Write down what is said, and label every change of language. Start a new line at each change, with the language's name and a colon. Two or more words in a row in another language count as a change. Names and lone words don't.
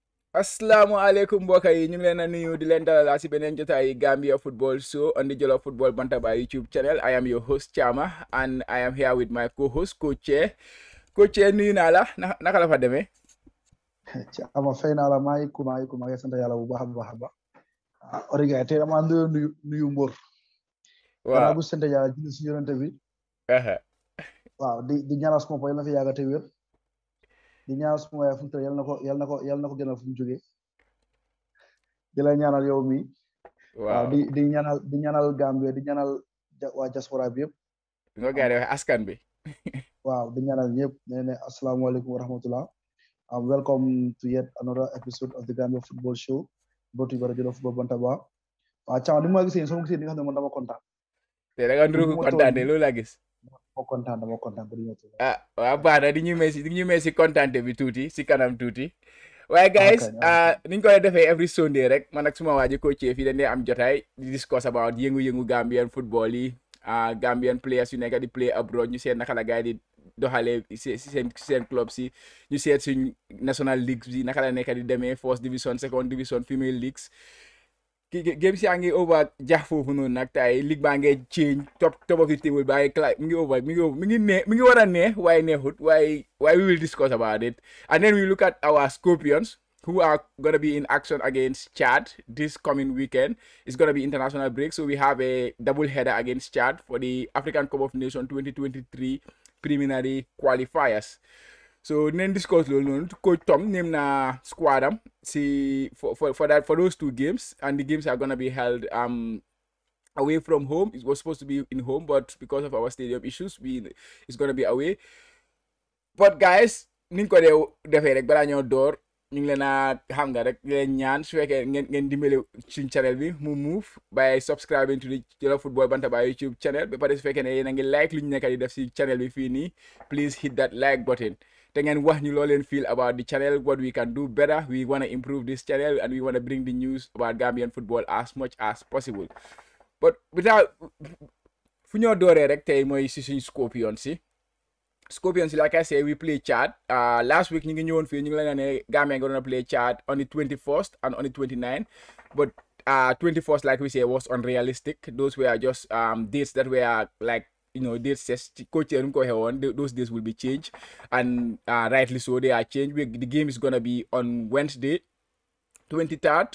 Wolof: Assalamualaikum mbokk yi ñu ngi leen a nuyu di leen dalal si beneen jotaay
English: Gambia Football Show on the Jollof Football Bantaba YouTube channel. I am your host Chama and I am here with my co-host Coach Che.
Wolof: Coach Che nuyu naa la naka la fa demee. Chama fay naa la maa ngi sant yàlla bu baax a baax a baax. Origa tey dama nuyu Mbor. waaw bu sant yàlla julli si yonente bi. waaw di ñaanal suma boy yal na fi yàgg te wér. di ñaanal suma yaay fu mu tëdd yal na ko gënal fu mu jógee. di la ñaanal yow mi. waaw di ñaanal Gambia di ñaanal waa diaspora bi yëpp. nga gars yi wax askan bi. waaw di ñaanal ñëpp nee ne
Arabic: السلام عليكم ورحمة الله.
English: Welcome to yet another episode of the Gambia Football Show brought to you by the Jollof Football Bantaba.
Wolof: Chama ni ma gisee soo gisee ni nga xam ne man dama kontaan. te da nga nduru ko kontaan de loolu laa gis. dama kontaan ba ñu waaw baax na di ñu may si kontaan bi tuuti si kanam tuuti. waaye guys ni ñu koy defee
English: every Sunday
Wolof: rek man ak suma waa ji Coach fii dañ dee am jotaay di
English: discuss about
Wolof: yëngu-yëngu
English: Gambian football
Wolof: yi
English: Gambian players
Wolof: yu nekk di play abroad ñu seet naka la gars yi di doxalee seen club si ñu seet suñ
English: national leagues
Wolof: bi naka la nekk di demee
English: first division second division female leagues
Wolof: game si yaa ngi over jax foofu noonu nag tay league baa ngi change
English: top of the table
Wolof: baa mi ngi war a neex waaye neexut waaye
English: we will discuss about it and then we look at our Scorpions who are going to be in action against Chad this coming weekend. It's going to be international break, so we have a double header against Chad for the African Cup of Nations 2023 preliminary qualifiers. So then discuss Coach Tom
Wolof: name na
English: squad for those two games, and the games are gonna be held away from home. It was supposed to be in home, but because of our stadium issues, it's gonna be away. But guys,
Wolof: niñ ko defee rek balaa ñoo door ñu ngi leen a xam nga rek leen ñaan su fekkee ngeen dimbale suñ channel bi mu move
English: by subscribing to the Jollof Football Bantaba YouTube channel
Wolof: ba pare su fekkee ne yéen a ngi like lu ñu nekk di def si channel bi fii nii
English: please hit that like button
Wolof: te ngeen wax ñu loo leen feel
English: about the channel, what we can do better. We want to improve this channel and we want to bring the news about Gambian football as much as possible. But without
Wolof: fu ñoo dooree rek tey mooy si suñ Scorpions,
English: like I say, we play Chad. Last week,
Wolof: ñu ngi ñëwoon fii ñu ngi leen ne Gambia
English: going to play Chad on the 21st and on the 29th. But 21st, like we say, was unrealistic. Those were just dates that were like, dates just Coach those days will be changed. And rightly so, they are changed. The game is going to be on Wednesday, 23rd.